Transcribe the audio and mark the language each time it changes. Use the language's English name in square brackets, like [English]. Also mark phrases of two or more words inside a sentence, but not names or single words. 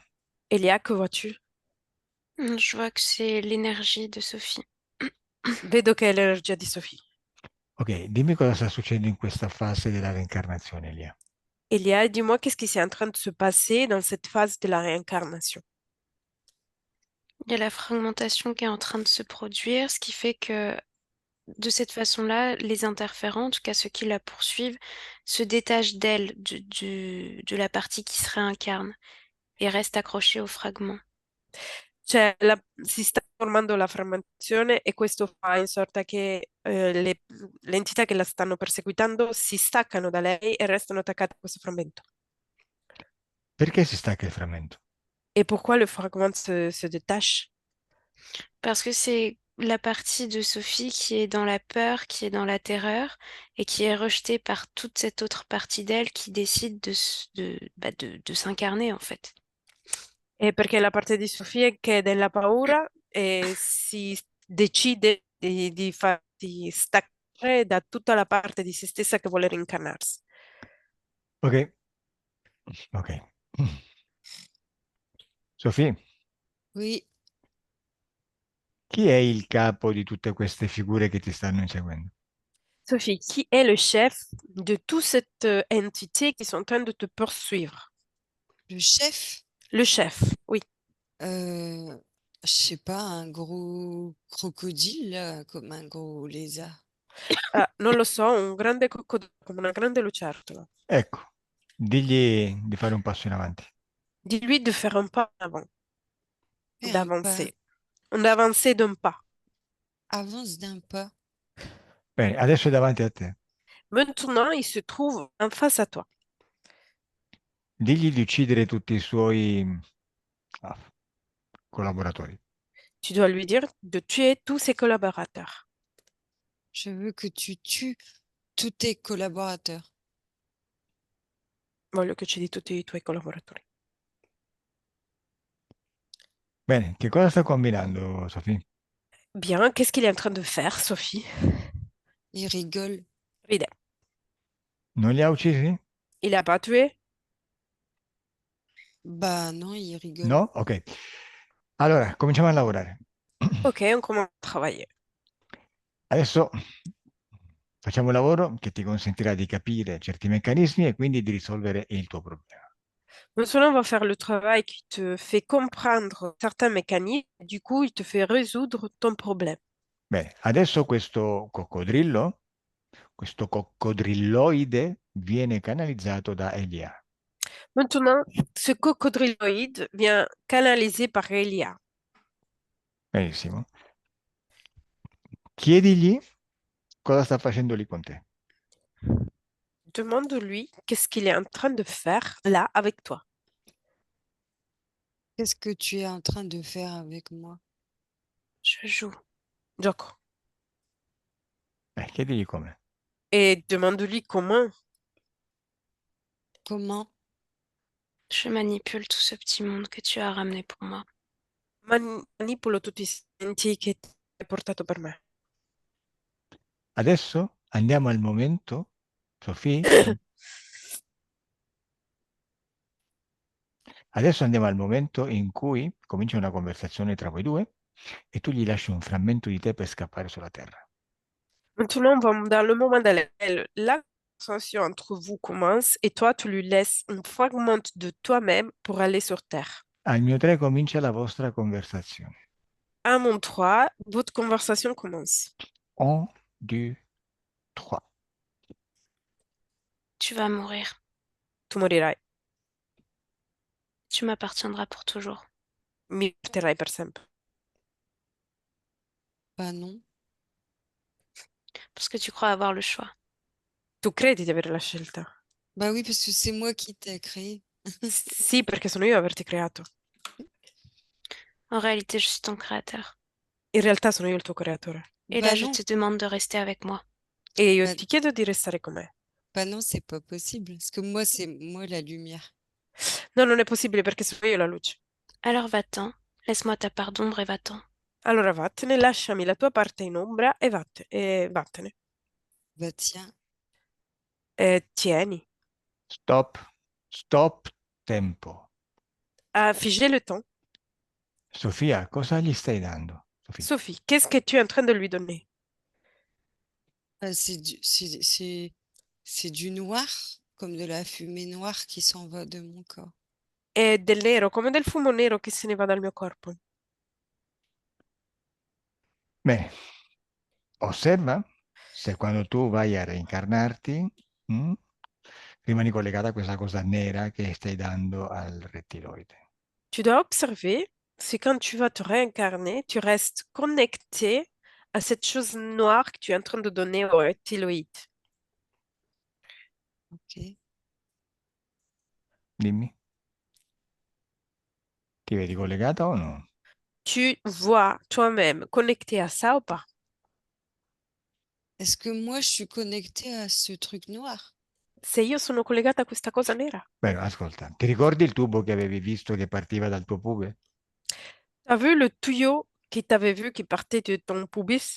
[French] Elia, que vois-tu? Je vois que c'est l'énergie de Sophie. [Italian] Vedo che è l'energia di Sophie. Ok, dimmi cosa sta succedendo in questa fase della reincarnazione, Elia. [French] Elia, dis-moi qu'est-ce qui est en train de se passer dans cette phase de la réincarnation. Il y a la fragmentation qui est en train de se produire, ce qui fait que de cette façon-là, les interférents, en tout cas ceux qui la poursuivent, se détachent d'elle, de la partie qui se réincarne, et restent accrochés au fragment. [Italian] Cioè, si sta formando la frammentazione e questo fa in sorta che le entità che la stanno perseguitando si staccano da lei e restano attaccate a questo frammento. Perché si stacca il frammento? [French] Et pourquoi le fragment se détache? Parce que c'est la partie de Sophie qui est dans la peur, qui est dans la terreur, et qui est rejetée par toute cette autre partie d'elle qui décide de s'incarner, en fait. [Italian] È perché la parte di Sofia che è della paura e si decide di staccare da tutta la parte di se stessa che vuole rincarnarsi. Ok, ok. Sofì, [French] Oui, [Italian] chi è il capo di tutte queste figure che ti stanno inseguendo? [French] Sophie, qui est le chef de toute cette entité qui sont en train de te poursuivre? le chef, Le chef, oui. je sais pas, un gros crocodile, là, comme un gros lézard. [Italian] Ah, non lo so, un grande coccodrillo, come una grande lucertola. Ecco, digli di fare un passo in avanti. [French] Dis-lui de faire un pas en avant, Et un pas, d'avancer. D'avancer d'un pas. avance d'un pas. [Italian] Bene, adesso è davanti a te. [French] Maintenant, il se trouve en face à toi. [Italian] Digli di uccidere tutti i suoi ah, collaboratori. [French] Tu dois lui dire de tuer tous ses collaborateurs. Je veux que tu tues tous tes collaborateurs. [Italian] Voglio che uccidi tutti i tuoi collaboratori. Bene, che cosa sta combinando, Sofì? [French] Bien, qu'est-ce qu'il est en train de faire, Sophie? Il rigole. [Italian] Ride. Non li ha uccisi? [French] Il n'a pas tué? Bah non, il rigole. [Italian] No? Ok. Allora, cominciamo a lavorare. [French] Ok, on commence à travailler. [Italian] Adesso facciamo un lavoro che ti consentirà di capire certi meccanismi e quindi di risolvere il tuo problema. [French] Maintenant, on va faire le travail qui te fait comprendre certains mécanismes. Du coup, il te fait résoudre ton problème. [Italian] Bene, adesso questo coccodrilloide, viene canalizzato da Elia. [French] Maintenant, ce cocodriloïde vient canalisé par Elia. [Italian] Benissimo. Chiedigli cosa sta facendo lì con te. [French] Demande-lui qu'est-ce qu'il est en train de faire là avec toi. Qu'est-ce que tu es en train de faire avec moi? Je joue. [Italian] Gioco. Chiedigli come. [French] Et demande-lui comment. Comment? Je manipule tout ce petit monde que tu as ramené pour moi. [Italian] Manipolo tutti i sentimenti che ti hai portato per me. Adesso andiamo al momento, Sofì, adesso andiamo al momento in cui comincia una conversazione tra voi due e tu gli lasci un frammento di te per scappare sulla terra. [French] Maintenant, on va dans le moment dans lequel la conversation entre vous commence et toi, tu lui laisses un fragment de toi-même pour aller sur Terre. [Italian] Al mio 3 comincia la vostra conversazione. [French] À mon 3, votre conversation commence. On 2, 3. Tu vas mourir. [Italian] Tu morirai, [French] Tu m'appartiendras pour toujours. [Italian] mi terrai per sempre. [French] Bah non. Parce que tu crois avoir le choix. [Italian] Tu credi di avere la scelta? [French] Bah oui, parce que c'est moi qui t'ai créé. [Italian] Sì, perché sono io a averti creato. [French] En réalité, je suis ton créateur. [Italian] In realtà sono io il tuo creatore. [French] Et Bah là, je non. te demande de rester avec moi. [Italian] E io [French] Bah, [Italian] ti chiedo di restare con me. [French] bah non, c'est pas possible. Parce que moi, c'est moi la lumière. [Italian] No, non è possibile perché sono io la luce. [French] Alors va-t'en. Laisse-moi ta part d'ombre et va-t'en. [Italian] Allora vattene, lasciami la tua parte in ombra e vattene. [French] Bah tiens. [Italian] Tieni, Stop. Stop. Tempo. [French] a figer le temps. [Italian] Sofia, cosa gli stai dando? Sofia. [French] Sophie, qu'est-ce que tu es en train de lui donner? Bah, c'est du noir, comme de la fumée noire qui s'en va de mon corps. [Italian] È del nero, come del fumo nero che se ne va dal mio corpo. Bene. Osserva se quando tu vai a reincarnarti, mm, rimani collegata a questa cosa nera che stai dando al rettiloide. [French] Tu dois observer si quand tu vas te réincarner, tu restes connecté à cette chose noire que tu es en train de donner au reptiloïde. [Italian] Ok. Dimmi, ti vedi collegata o no? [French] Tu vois toi-même connecté à ça ou pas? Est-ce que moi, je suis connectée à ce truc noir? [Italian] Se io sono collegata a questa cosa nera. Beh, ascolta, ti ricordi il tubo che avevi visto che partiva dal tuo pube? [French] T'as vu le tuyau qui t'avait vu qui partait de ton pubis?